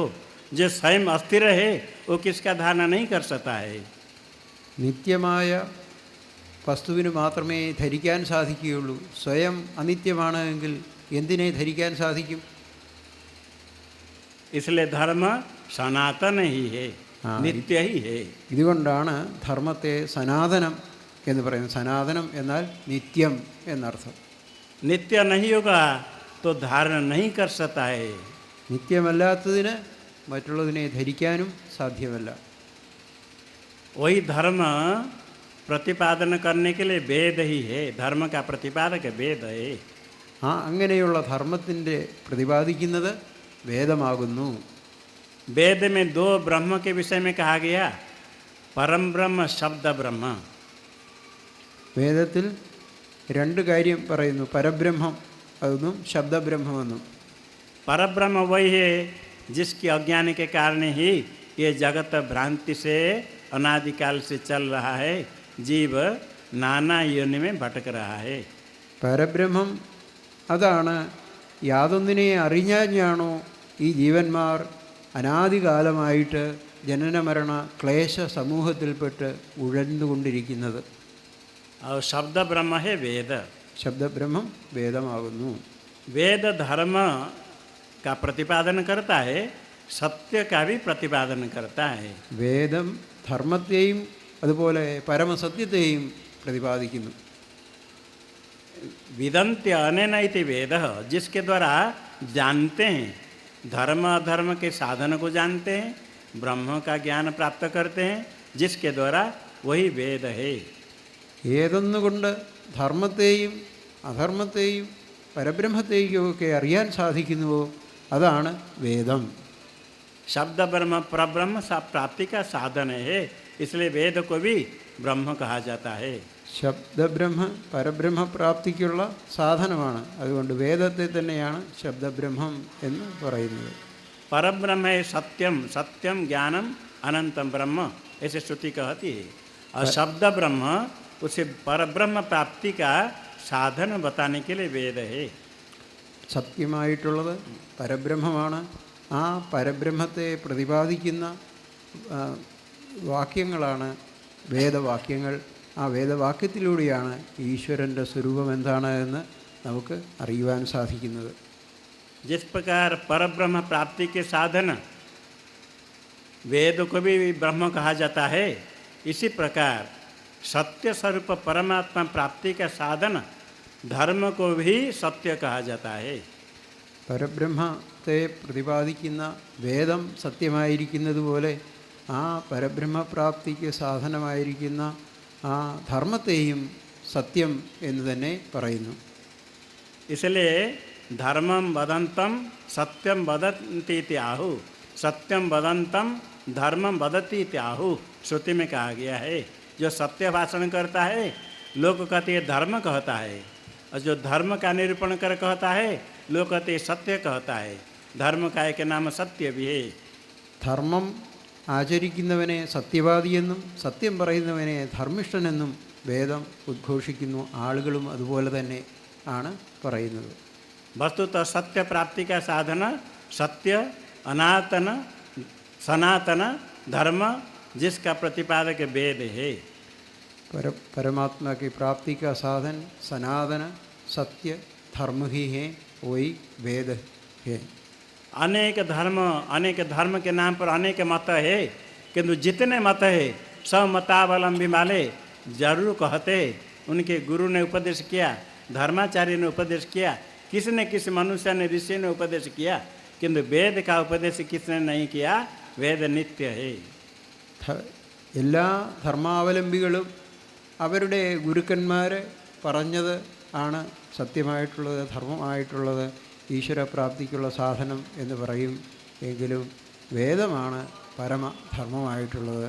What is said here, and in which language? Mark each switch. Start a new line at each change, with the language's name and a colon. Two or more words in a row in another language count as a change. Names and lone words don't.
Hindi: जो स्वयं अस्थिर है वो किसका धारण नहीं कर सकता है.
Malayalam: നിത്യമായ വസ്തുവിന് മാത്രമേ ധരിക്കാൻ സാധിക്കുകയുള്ളൂ. സ്വയം അനിത്യമാണ് എങ്കിൽ എന്തിനെ ധരിക്കാൻ സാധിക്കും?
Hindi: इसलिए धर्म सनातन ही है, नित्य ही है.
Malayalam: ഇതുകൊണ്ടാണ് ധർമ്മത്തെ സനാതനം എന്ന് പറയുന്നത്. സനാതനം എന്നാൽ നിത്യം എന്നർത്ഥം.
Hindi: नित्य नहीं होगा तो धारण नहीं कर सकता है.
Malayalam: നിത്യമല്ലാത്തതിന് മറ്റുള്ളതിനെ ധരിക്കാനും സാധ്യമല്ല.
Hindi: वही धर्म प्रतिपादन करने के लिए वेद ही है. धर्म का प्रतिपादक वेद है.
Malayalam: അങ്ങനെയുള്ള ധർമ്മത്തിൻ്റെ പ്രതിപാദിക്കുന്നത് വേദമാകുന്നു.
Hindi: वेद में दो ब्रह्म के विषय में कहा गया, परम ब्रह्म, शब्द ब्रह्म.
Malayalam: വേദത്തിൽ രണ്ട് കാര്യം പറയുന്നു, പരബ്രഹ്മം എന്നും ശബ്ദബ്രഹ്മമെന്നും.
Hindi: परब्रह्म वही है जिसकी अज्ञान के कारण ही ये जगत भ्रांति से अनादिकाल से चल रहा है. जीव नाना योनि में भटक रहा है.
Malayalam: പരബ്രഹ്മം അതാണ് യാതൊന്നിനെ അറിഞ്ഞാണോ ഈ ജീവന്മാർ അനാദികാലമായിട്ട് ജനനമരണ ക്ലേശ സമൂഹത്തിൽപ്പെട്ട് ഉഴന്നുകൊണ്ടിരിക്കുന്നത്.
Hindi: और शब्द ब्रह्म है वेद.
Malayalam: ശബ്ദബ്രഹ്മം വേദമാകുന്നു.
Hindi: वेद धर्म का प्रतिपादन करता है, सत्य का भी प्रतिपादन करता है.
Malayalam: വേദം ധർമ്മത്തെയും അതുപോലെ പരമസത്യത്തെയും പ്രതിപാദിക്കുന്നു.
Sanskrit: विदन्त्य अनेन इति वेद,
Hindi: जिसके द्वारा जानते हैं, धर्म अधर्म के साधन को जानते हैं, ब्रह्म का ज्ञान प्राप्त करते हैं, जिसके द्वारा वही वेद है.
Malayalam: ഏതൊന്നുകൊണ്ട് ധർമ്മത്തെയും അധർമ്മത്തെയും പരബ്രഹ്മത്തെയും ഒക്കെ അറിയാൻ സാധിക്കുന്നുവോ അതാണ് വേദം.
Hindi: शब्द ब्रह्म परब्रह्म प्राप्ति का साधन है, इसलिए वेद को भी ब्रह्म कहा जाता है.
Malayalam: ശബ്ദബ്രഹ്മ പരബ്രഹ്മപ്രാപ്തിക്കുള്ള സാധനമാണ്. അതുകൊണ്ട് വേദത്തെ തന്നെയാണ് ശബ്ദബ്രഹ്മം എന്ന് പറയുന്നത്.
Hindi: परब्रह्म है सत्यम,
Sanskrit: सत्यम ज्ञानम अनंतम ब्रह्म,
Hindi: ऐसे श्रुति कहती है. और शब्द ब्रह्म उसे परब्रह्म प्राप्ति का साधन बताने के लिए वेद है.
Malayalam: സത്യമായിട്ടുള്ളത് പരബ്രഹ്മമാണ്. ആ പരബ്രഹ്മത്തെ പ്രതിപാദിക്കുന്ന വാക്യങ്ങളാണ് വേദവാക്യങ്ങൾ. ആ വേദവാക്യത്തിലൂടെയാണ് ഈശ്വരൻ്റെ സ്വരൂപം എന്താണ് എന്ന് നമുക്ക് അറിയുവാൻ സാധിക്കുന്നത്.
Hindi: जिस प्रकार परब्रह्म प्राप्ति के साधन वेद को भी ब्रह्म कहा जाता है, इसी प्रकार सत्य स्वरूप परमात्मा प्राप्ति का साधन धर्म को भी सत्य कहा जाता है.
Malayalam: പരബ്രഹ്മത്തെ പ്രതിപാദിക്കുന്ന വേദം സത്യമായിരിക്കുന്നതുപോലെ ആ പരബ്രഹ്മപ്രാപ്തിക്ക് സാധനമായിരിക്കുന്ന ആ ധർമ്മത്തെയും സത്യം എന്ന് തന്നെ പറയുന്നു.
Sanskrit: इसलिए धर्मम वदंतम सत्यम वदन्ति इति आहु, सत्यम वदंतम धर्मम वदति इति आहु।
Hindi: श्रुति में कहा गया है जो सत्य भाषण करता है लोग कहते हैं धर्म कहता है, और जो धर्म का निरूपण कर कहता है लोग कहते हैं सत्य कहता है। धर्म का एक नाम सत्य भी है।
Malayalam: ധർമ്മം ആചരിക്കുന്നവനെ സത്യവാദിയെന്നും സത്യം പറയുന്നവനെ ധർമ്മിഷ്ഠനെന്നും വേദം ഉദ്ഘോഷിക്കുന്നു. ആളുകളും അതുപോലെ തന്നെ ആണ് പറയുന്നത്.
Hindi: वस्तुतः सत्य प्राप्ति का साधन सत्य अनातन सनातन धर्म जिसका प्रतिपादक वेद है। परमात्मा की प्राप्ति का साधन सनातन सत्य धर्म ही है, वही वेद है। अनेक धर्म के नाम पर अनेक मत है, किंतु जितने मत है सब मतावलंबी वाले जरूर कहते उनके गुरु ने उपदेश किया, धर्माचार्य ने उपदेश किया, किसी ने किसी मनुष्य ने ऋषि ने उपदेश किया, किंतु वेद का उपदेश किसने नहीं किया। वेद नित्य है।
Malayalam: എല്ലാ ധർമാവലംബികളും അവരുടെ ഗുരുക്കന്മാർ പറഞ്ഞത് ആണ് സത്യമായിട്ടുള്ളത്, ധർമ്മമായിട്ടുള്ളത്, ഈശ്വരപ്രാപ്തിക്കുള്ള സാധനം എന്ന് പറയും. എങ്കിലും വേദമാണ് പരമധർമ്മമായിട്ടുള്ളത്.